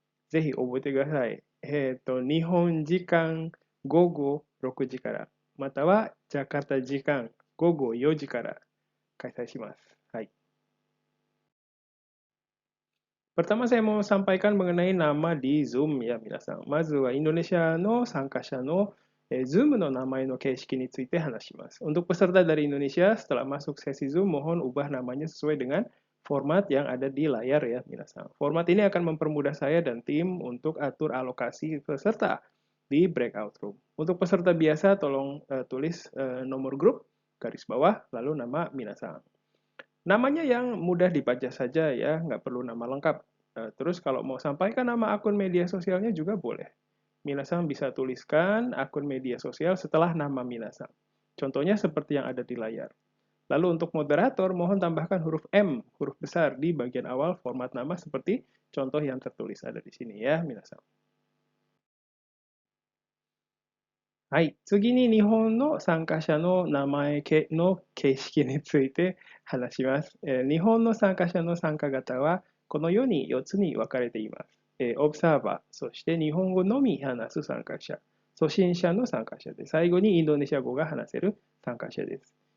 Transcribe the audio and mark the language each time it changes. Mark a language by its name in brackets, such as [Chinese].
[Japanese] ぜひ覚えてください。日本時間午後6時から、またはジャカルタ時間午後4時から開催します。はい。 [Indonesian] Pertama saya mau sampaikan mengenai nama di Zoom ya minasan. [Japanese] まずはインドネシアの参加者のZoom の名前の形式について話します。 [Indonesian] Untuk peserta dari Indonesia, setelah masuk sesi Zoom, mohon ubah namanya sesuai dengan format yang ada di layar ya minasan. Format ini akan mempermudah saya dan tim untuk atur alokasi peserta di breakout room. Untuk peserta biasa, tolong tulis nomor grup, garis bawah, lalu nama minasan. Namanya yang mudah dibaca saja ya, nggak perlu nama lengkap. Terus kalau mau sampaikan nama akun media sosialnya juga boleh. Minasan bisa tuliskan akun media sosial setelah nama Minasan. Contohnya seperti yang ada di layar. Lalu untuk moderator, mohon tambahkan huruf M, huruf besar di bagian awal format nama seperti contoh yang tertulis ada di sini ya, Minasan. [Japanese] はい。次に日本の参加者の名前の形式について話します。日本の参加者の参加型はこのように4つに分かれています。オブサーバー、そして日本語のみ話す参加者、初心者の参加者で、最後にインドネシア語が話せる参加者です。